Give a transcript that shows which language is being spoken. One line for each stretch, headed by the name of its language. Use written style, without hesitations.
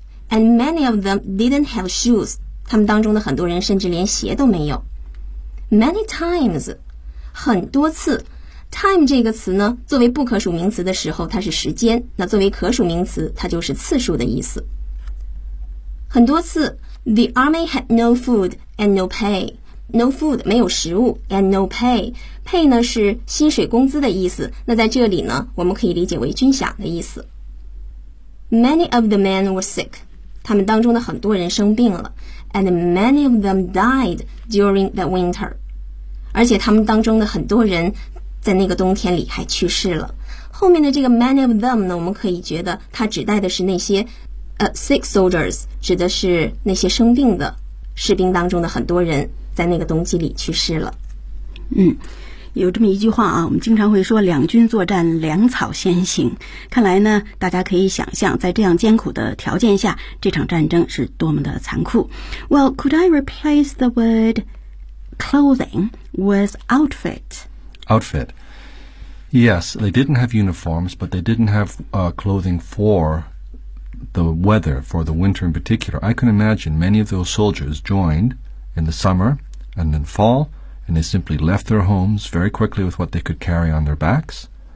English: And many of them didn't have shoes，
Chinese: 他们当中的很多人甚至连鞋都没有。
English: Many times，
Chinese: 很多次。 Time 这个词呢作为不可数名词的时候它是时间，那作为可数名词它就是次数的意思。很多次。
English: The army had no food and no pay。 No food,
Chinese: 没有食物
English: and no pay.
Chinese: Pay 呢是薪水工资的意思，那在这里呢我们可以理解为军饷的意思。
English: Many of the men were sick.
Chinese: 他们当中的很多人生病了。
English: And many of them died during the winter.
Chinese: 而且他们当中的很多人在那个冬天里还去世了。后面的这个
English: many of them
Chinese: 呢，我们可以觉得它指代的是那些
English: sick soldiers，
Chinese: 指的是那些生病的士兵当中的很多人在那个冬季里去世了。有这么一句话啊，我们经常会说两军作战粮草先行，看来呢大家可以想象在这样艰苦的条件下这场战争是多么的残酷。
English: Well, could I replace the word clothing with outfit? Outfit. Yes, they didn't have uniforms, but they didn't have clothing for the weather, for the winter in particular. I can imagine many of those soldiers joinedin the summer and then fall, and they simply left their homes very quickly with what they could carry on their backs.